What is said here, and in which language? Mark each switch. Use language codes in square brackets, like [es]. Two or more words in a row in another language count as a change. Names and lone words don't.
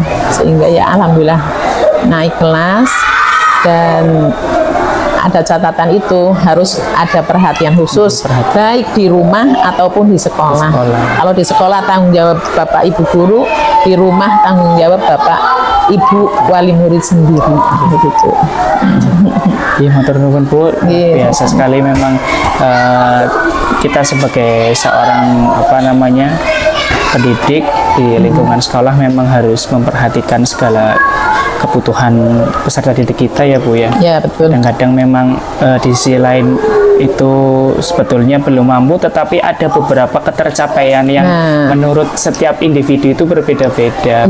[id] Sehingga ya alhamdulillah naik kelas, dan ada catatan itu harus ada perhatian khusus baik di rumah ataupun di sekolah. Kalau di sekolah tanggung jawab Bapak Ibu guru, di rumah tanggung jawab Bapak Ibu wali murid sendiri begitu. Iya, [jv] matur nuwun Bu. [id] Biasa sekali memang kita sebagai seorang pendidik di lingkungan sekolah memang harus memperhatikan segala kebutuhan peserta didik kita ya Bu ya. Ya betul. Dan kadang memang di sisi lain itu sebetulnya belum mampu, tetapi ada beberapa ketercapaian yang menurut setiap individu itu berbeda-beda.